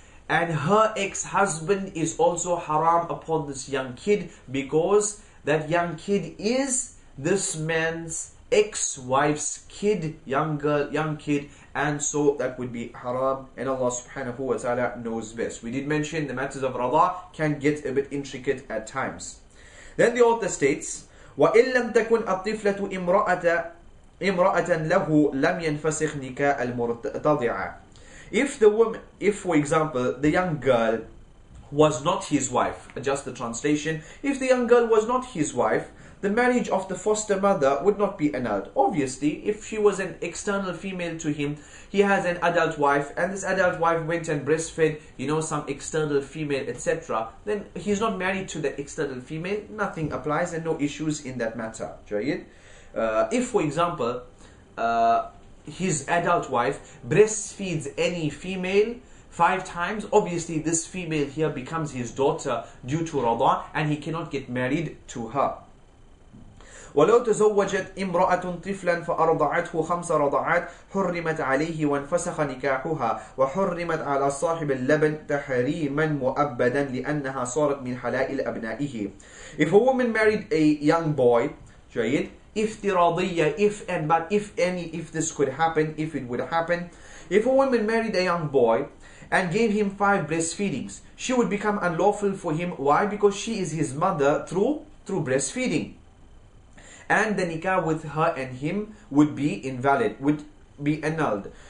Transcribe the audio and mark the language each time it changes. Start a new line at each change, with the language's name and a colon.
English: And her ex-husband is also haram upon this young kid, because that young kid is this man's ex-wife's kid, young girl, young kid, and so that would be haram, and Allah subhanahu wa ta'ala knows best. We did mention the matters of rada can get a bit intricate at times. Then the author states,
Arabic: وَإِن لَمْ تَكُنْ الطِّفْلَةُ إِمْرَأَةً لَهُ لَمْ يَنْفَسِخْ نِكَاءَ الْمُرْتَضِعَةِ.
English: If for example, the young girl was not his wife, adjust the translation, if the young girl was not his wife, the marriage of the foster mother would not be annulled. Obviously, if she was an external female to him, he has an adult wife, and this adult wife went and breastfed, some external female, etc., then he's not married to the external female, nothing applies and no issues in that matter. If, for example, his adult wife breastfeeds any female 5 times, obviously this female here becomes his daughter due to rada, and he cannot get married to her.
Arabic: ولو تزوجت امرأة طفلا فأرضعته 5 رضعات حرمت عليه وانفسخ نكاحها وحرمت على صاحب اللبن تحريما مؤبدا لأنها صارت من حلائل أبنائه.
English: If a woman married a young boy, افتراضية, if this could happen, if it would happen, if a woman married a young boy and gave him 5 breastfeedings, she would become unlawful for him. Why? Because she is his mother through breastfeeding. And the nikah with her and him would be invalid, would be annulled.